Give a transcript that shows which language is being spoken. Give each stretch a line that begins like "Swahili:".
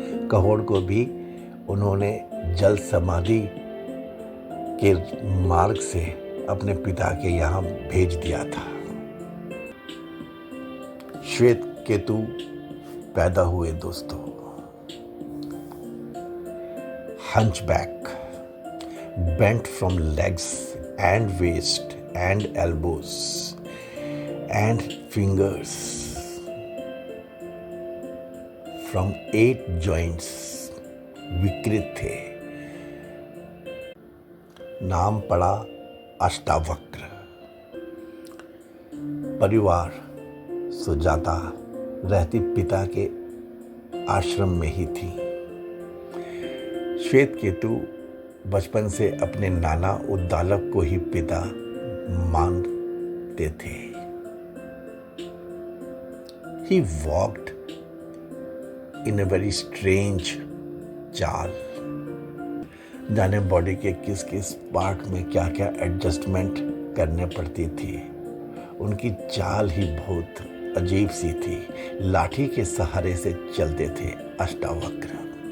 Hindi: कहोड़ को भी उन्होंने जल समाधि के मार्ग से अपने पिता के यहाँ भेज दिया था। श्वेत केतु पैदा हुए दोस्तों।
English: Hunchback, bent from legs and waist and elbows and fingers, from 8 joints,
Hindi: विकृत थे। नाम पड़ा अष्टावक्र। परिवार सुजाता रहती पिता के आश्रम में ही थी। श्वेत केतु बचपन से अपने नाना उद्दालक को ही पिता मानते थे।
English: He walked in a very strange चाल।
Hindi: जाने बॉडी के किस किस पार्ट में क्या क्या एडजस्टमेंट करने पड़ती थी। उनकी चाल ही बहुत अजीब सी थी। लाठी के सहारे से चलते थे अष्टावक्र।